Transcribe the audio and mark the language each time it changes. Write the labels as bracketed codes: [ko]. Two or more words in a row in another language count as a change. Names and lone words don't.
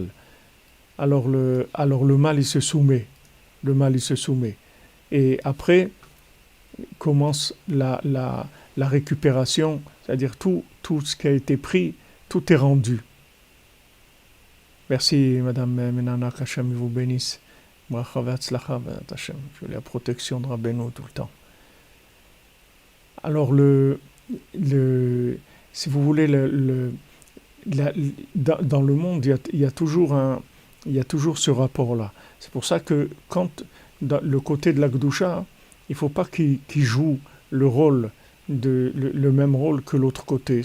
[fr] Alors le mal il se soumet. Et après commence la récupération, c'est-à-dire tout ce qui a été pris, tout est rendu. Merci Madame Menana, qu'Hachem vous bénisse. [he] ברכה והצלחה ואת השם. [fr] Je veux la protection de Rabbeinu tout le temps. Alors si vous voulez, dans le monde, il y a toujours ce rapport-là. C'est pour ça que quand dans le côté de la Gdusha, il ne faut pas qu'il joue le même rôle que l'autre côté.